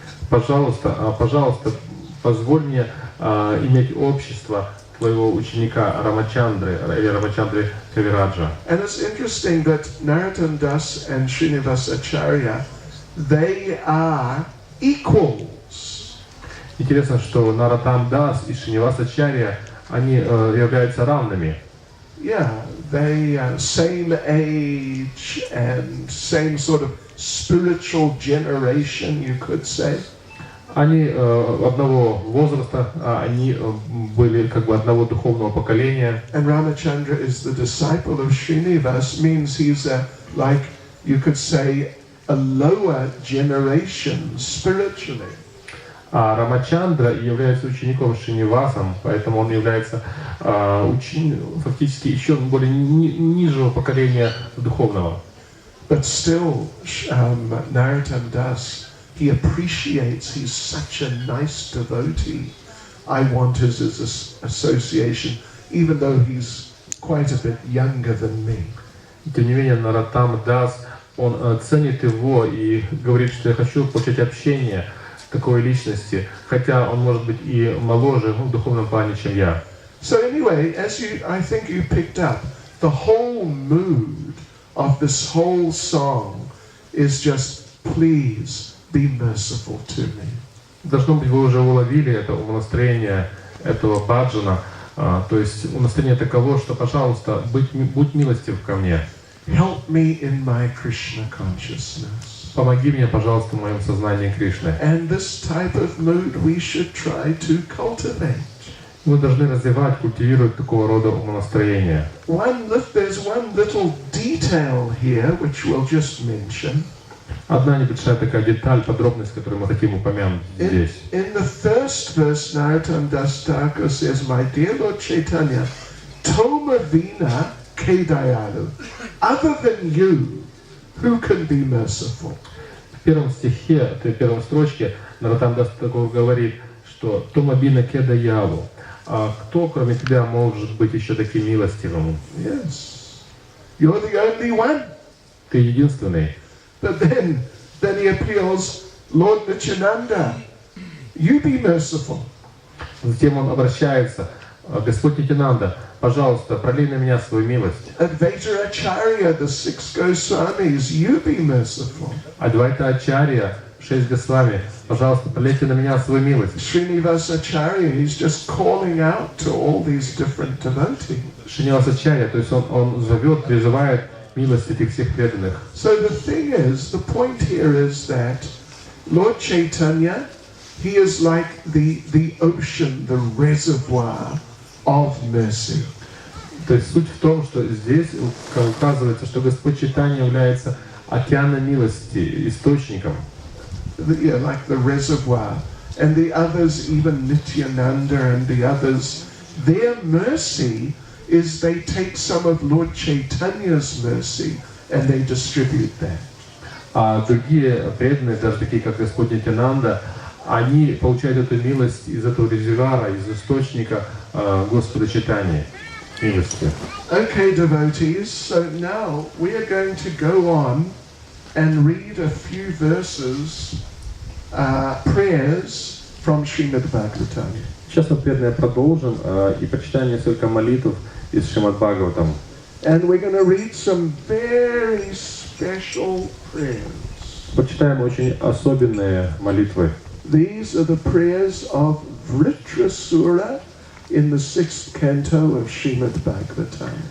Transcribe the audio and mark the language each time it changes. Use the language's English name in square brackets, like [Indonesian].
[Russian] Пожалуйста, позволь мне иметь общество твоего ученика Рамачандры или Рамачандры Кавираджа. [English] And it's interesting that Narottam Das and Srinivas Acharya, they are equals. [Russian] Интересно, что Нароттам Дас и Шринивас Ачарья, они являются равными. [English] Yeah, they same age and same sort of spiritual generation, you could say. [Russian] Они одного возраста, они были как бы одного духовного поколения. [English] And Ramachandra is the disciple of Srinivas, means he's like, you could say, a lower generation spiritually. [Russian] А Рамачандра является учеником Шринивасом, поэтому он является фактически еще более нижнего поколения духовного. [English] But still, Narottam Das, he appreciates, he's such a nice devotee. I want his association, even though he's quite a bit younger than me. [Russian] Тем не менее, Нароттам Дас, он ценит его и говорит, что я хочу получать общение такой личности, хотя он может быть и моложе в духовном плане, чем я. [English] So anyway, I think you picked up, the whole mood of this whole song is just, please be merciful to me. [Russian] Должно быть, вы уже уловили это умонастроение этого баджана, то есть умонастроение таково, что, пожалуйста, будь милостив ко мне. [English] Help me in my Krishna consciousness. [Russian] Помоги мне, пожалуйста, в моем сознании Кришны. [English] And this type of mood we should try to cultivate. [Russian] Мы должны развивать, культивировать такого рода умонастроение. [English] There's one little detail here which we'll just mention. [Russian] Одна небольшая такая деталь, подробность, которую мы хотим упомянуть здесь. [English] In the first verse, Narottam Das Thakur says, "My dear Lord Chaitanya, [Bangla] Toma Vina Kedayalu. [English] Other than you, who can be merciful?" [Russian] В первом стихе, в первой строчке, Нароттам Дас Тхакур говорит, что [Bangla] «Тома бина кеда ялу». [Russian] А кто, кроме тебя, может быть еще таким милостивым? [English] Yes. You're the only one. [Russian] Ты единственный. [English] But then he appeals, Lord Nityananda, you be merciful. [Russian] Затем он обращается: Господь Нитянанда, пожалуйста, пролей на меня свою милость. [English] Advaita Acharya, the 6 Goswamis, you be merciful. [Russian] Адвайта Ачарья, 6 Госвами, пожалуйста, пролейте на меня свою милость. [English] Srinivas Acharya, he's just calling out to all these different devotees. [Russian] Шринивас Ачарья, то есть он зовет, призывает милость этих всех преданных. [English] So the thing is, the point here is that Lord Chaitanya, he is like the ocean, the reservoir of mercy. [Russian] То есть суть в том, что здесь указывается, что Господь Чайтанья является океаном милости, источником. [English] Yeah, like the reservoir. And the others, even Nityananda and the others, their mercy is they take some of Lord Chaitanya's mercy and they distribute that. [Russian] А другие преданные, даже такие как Господь Нитянанда, они получают эту милость из этого резервуара, из источника Господа Чайтаньи, милости. [English] Okay, devotees, so now we are going to go on and read a few verses, prayers from Srimad Bhagavatam. [Russian] Сейчас мы, преданные, продолжим и прочитаем несколько молитв из Шримад Бхагаватам. [English] And we're going to read some very special prayers. [Russian] Почитаем очень особенные молитвы. [English] These are the prayers of Vritrasura in the 6th canto of Srimad Bhagavatam.